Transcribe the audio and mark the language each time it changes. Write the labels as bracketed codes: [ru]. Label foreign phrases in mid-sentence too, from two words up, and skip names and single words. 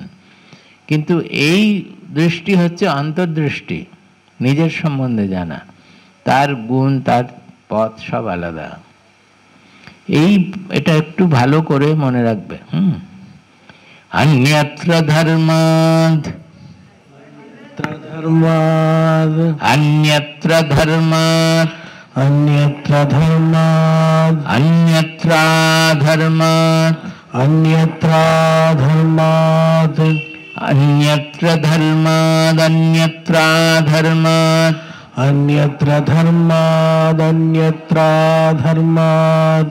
[bn] কিন্তু এই দৃষ্টি হচ্ছে অন্তর্দৃষ্টি, নিজের সম্বন্ধে জানা, তার গুণ, তার পথ সব আলাদা। এটা একটু ভালো করে মনে রাখবে। [sa] অন্যত্র ধর্মাদ, অন্যত্র ধর্মাদ, अन्यत्र धर्मात्, अन्यत्र धर्मात्, अन्यत्र धर्मात्, अन्यत्र धर्मादन्यत्राधर्मात् अन्यत्र धर्मादन्यत्राधर्मात्